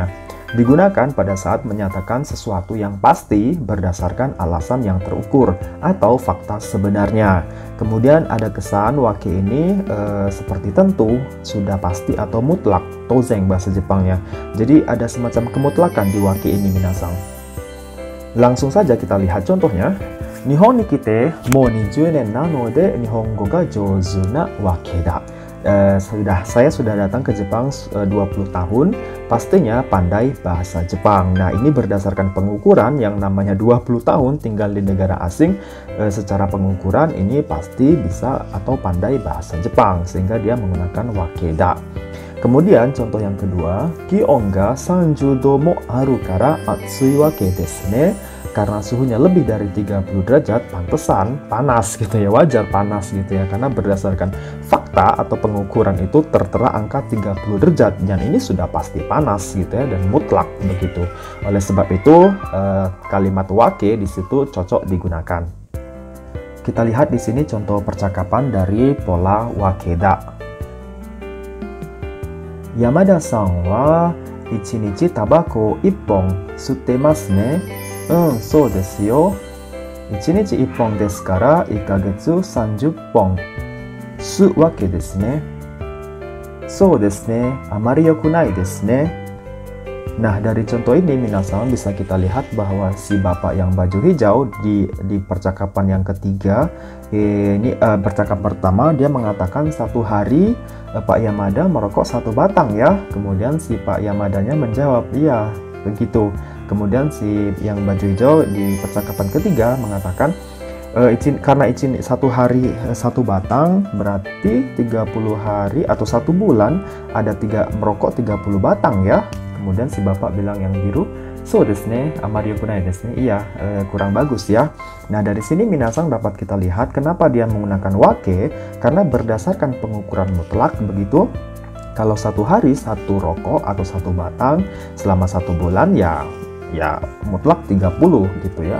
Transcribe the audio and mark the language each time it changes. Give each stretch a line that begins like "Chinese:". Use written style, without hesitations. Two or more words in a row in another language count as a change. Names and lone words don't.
Indonesian: Digunakan pada saat menyatakan sesuatu yang pasti berdasarkan alasan yang terukur atau fakta sebenarnya. Kemudian ada kesan wake ini seperti tentu, sudah pasti atau mutlak, tozeng bahasa Jepangnya. Jadi ada semacam kemutlakan di wake ini minasang. Langsung saja kita lihat contohnya.
Japanese: 日本に来てもう20年なので日本語が上手なわけだ.
Indonesian: Saya sudah datang ke Jepang 20 tahun, pastinya pandai bahasa Jepang. Nah, ini berdasarkan pengukuran yang namanya 20 tahun tinggal di negara asing. Secara pengukuran ini pasti bisa atau pandai bahasa Jepang, sehingga dia menggunakan wakeda. Kemudian contoh yang kedua,
Japanese: 気温が30度もあるから暑いわけですね.
Indonesian: Karena suhunya lebih dari 30 derajat, pantesan panas gitu ya, wajar panas gitu ya, karena berdasarkan fakta atau pengukuran itu tertera angka 30 derajat dan ini sudah pasti panas gitu ya, dan mutlak begitu. Oleh sebab itu kalimat wake di situ cocok digunakan. Kita lihat di sini contoh percakapan dari pola wakeda.
Japanese: 山田さんは 1日タバコ1本吸ってますね。そうですよ。1日1本ですから1ヶ月30本吸うわけですね。そうですね。あまり良くないですね。
Indonesian: Nah, dari contoh ini minasan bisa kita lihat bahwa si bapak yang baju hijau di percakapan yang ketiga, ini percakapan pertama dia mengatakan satu hari Pak Yamada merokok 1 batang ya. Kemudian si Pak Yamadanya menjawab iya begitu. Kemudian si yang baju hijau di percakapan ketiga mengatakan karena izin 1 hari 1 batang berarti 30 hari atau 1 bulan ada merokok 30 batang ya. Kemudian si bapak bilang yang biru,
Japanese: そうですね、あまりよくないですね.
Indonesian: Iya, kurang bagus ya. Nah, dari sini minasang dapat kita lihat kenapa dia menggunakan wake, karena berdasarkan pengukuran mutlak begitu. Kalau 1 hari 1 rokok atau 1 batang selama 1 bulan ya mutlak 30 gitu ya.